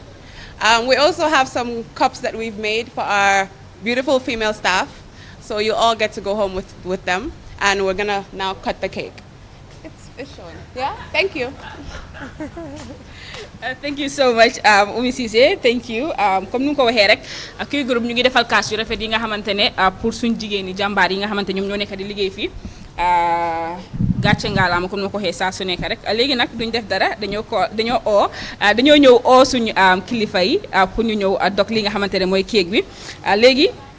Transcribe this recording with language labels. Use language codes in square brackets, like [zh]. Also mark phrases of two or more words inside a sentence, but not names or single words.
[en] We also have some cups that we've made for our beautiful female staff, so you all get to go home with them, and we're gonna now cut the cake. It's showing. Yeah? Thank you. Thank you so much Oumi Cissé, thank you. [wo] Comme nu ko waxee rek Q Group ñu ngi defal kaas yu rafet yi nga xamante ne pour suñ jigéen ñi jàmbaar yi nga xamante ñoom ñoo nekk di liggéey fii gàcce ngaalaama comme nu ko waxee saa su nekk rek léegi nag duñ def dara dañoo ñëw oo suñu kilifa yi pour ñu ñëw dog li nga xamante ne mooy kéeg bi léegi